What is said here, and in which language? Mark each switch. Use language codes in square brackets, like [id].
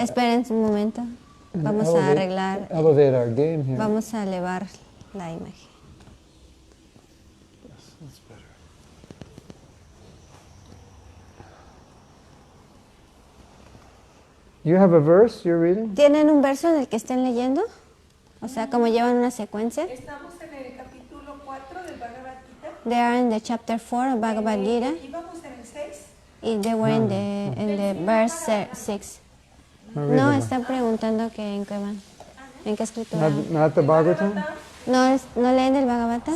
[es] Esperen un momento. Vamos a arreglar. [en] elevate our game here. [es] Vamos a elevar la imagen. [en] Yes, that's better. You have a verse you're reading? [es] ¿Tienen un verso en el que estén leyendo? O sea, como llevan una secuencia. Estamos en el capítulo 4 del Bhagavad Gita. [en] They are in the chapter 4 of Bhagavad Gita. [es] Íbamos en el 6. [en] Y they were in the verse 6. [es] No, están preguntando que en qué van. ¿En qué escritura? [en] Not the Bhagavatam? [es] ¿No, ¿No leen el Bhagavatam?